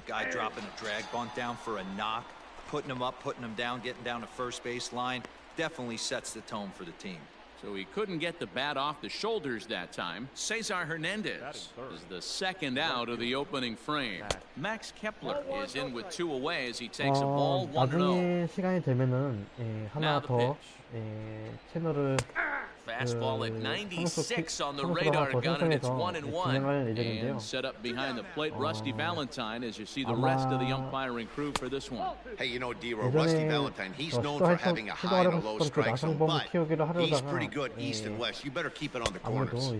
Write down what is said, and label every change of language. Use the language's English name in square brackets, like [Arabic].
[English] Guy dropping a drag bunt down for a knock, putting him up, putting him down, getting down to first base line. Definitely sets the tone for the team. So he couldn't get the bat off the shoulders that time. Cesar Hernandez is the second out of the opening frame. Max Kepler is in with 2 away as he takes a ball 1-0. [Korean] 나중에 시간이 되면은 하나 더 채널을 [English] Fastball at 96 on the radar gun, and it's 1-1. And set up behind the plate, Rusty Valentine, as you see the rest of the umpiring crew for this one. Hey, you know, D-Row, Rusty Valentine, he's known for having a high and a low strike zone, but he's pretty good east and west. You better keep it on the corners.